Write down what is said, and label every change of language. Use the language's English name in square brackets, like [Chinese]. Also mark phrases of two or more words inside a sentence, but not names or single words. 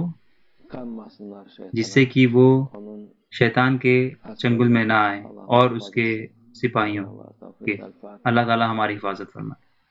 [Turkish] kanmasınlar şeytana. [Urdu] جس سے کہ وہ [Turkish] Onun [Urdu] شیطان کے چنگل میں نہ آئیں اور اس کے سپاہیوں [Turkish] Allah [Urdu] کے۔ [Turkish] tevfik el-Fatiha. [Urdu] اللہ تعالیٰ ہماری حفاظت فرمائے۔